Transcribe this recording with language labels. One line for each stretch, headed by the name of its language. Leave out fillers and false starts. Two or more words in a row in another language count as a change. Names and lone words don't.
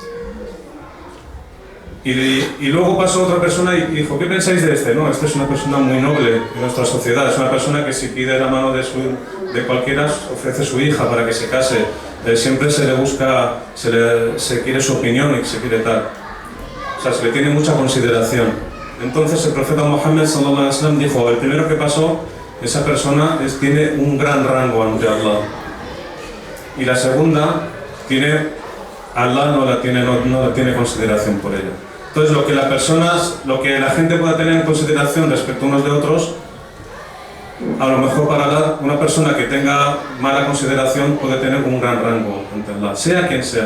Spanish: Y luego pasó otra persona y dijo, ¿qué pensáis de este? No, este es una persona muy noble en nuestra sociedad, es una persona que si pide la mano de cualquiera ofrece su hija para que se case, siempre se le busca, se quiere su opinión y se quiere tal. O sea, se le tiene mucha consideración. Entonces el profeta Muhammad
Arabic: صلى الله عليه وسلم
Spanish: dijo, el primero que pasó, esa persona tiene un gran rango ante Allah. Y la segunda, Allah no la tiene consideración por ella. Entonces lo que la gente pueda tener en consideración respecto unos de otros, a lo mejor para Allah, una persona que tenga mala consideración puede tener un gran rango ante Allah, sea quien sea.